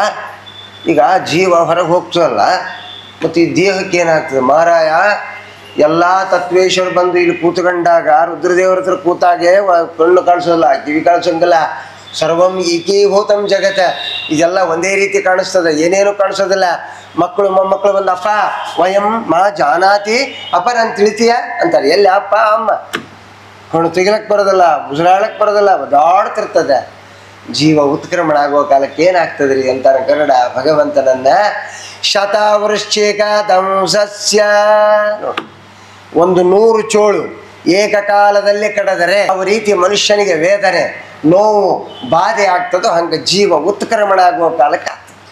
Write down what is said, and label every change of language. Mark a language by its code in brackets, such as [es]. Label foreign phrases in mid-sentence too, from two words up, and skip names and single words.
[kn] ಈಗ ಜೀವ ಹೊರಗೆ ಹೋಗ್ತದಲ್ಲ, ಮತ್ತು ಈ ದೇಹಕ್ಕೆ ಏನಾಗ್ತದೆ ಮಾರಾಯ? ಎಲ್ಲ ತತ್ವೇಶ್ವರ ಬಂದು ಇಲ್ಲಿ ಕೂತ್ಕೊಂಡಾಗ ರುದ್ರದೇವರ ಹತ್ರ ಕೂತಾಗೆ ಕಣ್ಣು ಕಾಣಿಸೋಲ್ಲ, ಕಿವಿ ಕಾಣಿಸೋಂಗಿಲ್ಲ. [sa] ಸರ್ವಂ ಏಕೀಭೂತಂ ಜಗತ್ತ. [kn] ಇದೆಲ್ಲ ಒಂದೇ ರೀತಿ ಕಾಣಿಸ್ತದೆ, ಏನೇನು ಕಾಣಿಸೋದಿಲ್ಲ. ಮಕ್ಕಳು ಮೊಮ್ಮಕ್ಕಳು ಬಂದು ಅಪ್ಪ [sa] ವಯಂ ಮಾ ಜಾನಾತಿ [kn] ಅಪ್ಪನಂತ ತಿಳಿತೀಯ ಅಂತಾರೆ. ಎಲ್ಲಿ ಅಪ್ಪ ಅಮ್ಮ? ಕಣ್ಣು ತೆಗಿಲಕ್ಕೆ ಬರೋದಿಲ್ಲ, ಮುಸುರಾಳಕ್ಕೆ ಬರೋದಿಲ್ಲ, ಒದಾಡ್ತಿರ್ತದೆ. ಜೀವ ಉತ್ಕ್ರಮಣ ಆಗುವ ಕಾಲಕ್ಕೆ ಏನಾಗ್ತದ್ರಿ ಅಂತಾರೆ ಗರುಡ ಭಗವಂತನನ್ನ. [sa] ಶತವೃಶ್ಚಿಕ ದಂಸಸ್ಯ [kn] ನೋಡಿ, 100 ಚೋಳು ಏಕಕಾಲದಲ್ಲಿ ಕಡದರೆ ಯಾವ ರೀತಿ ಮನುಷ್ಯನಿಗೆ ವೇದನೆ, ನೋವು, ಬಾಧೆ ಆಗ್ತದೋ ಹಂಗೆ ಜೀವ ಉತ್ಕ್ರಮಣ ಆಗುವ ಕಾಲಕ್ಕೆ ಆಗ್ತದೆ.